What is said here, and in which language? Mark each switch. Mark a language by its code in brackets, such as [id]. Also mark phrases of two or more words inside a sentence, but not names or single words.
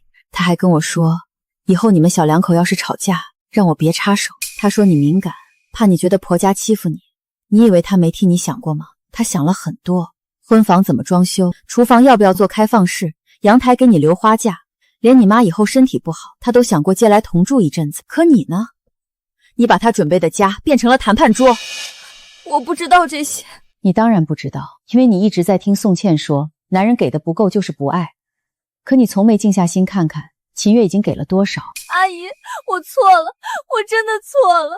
[zh] 她還跟我說，以後你們小兩口要是吵架，讓我別插手。她說你敏感，怕你覺得婆家欺負你。你以為她沒替你想過嗎？她想了很多，婚房怎麼裝修，廚房要不要做開放式，陽台給你留花架，連你媽以後身體不好，她都想過接來同住一陣子。可你呢？你把她準備的家變成了談判桌。我不知道這些。你當然不知道，因為你一直在聽宋茜說，男人給的不夠就是不愛。可你從没靜下心看看，秦月已經給了多少。阿姨，我錯了，我真的錯了。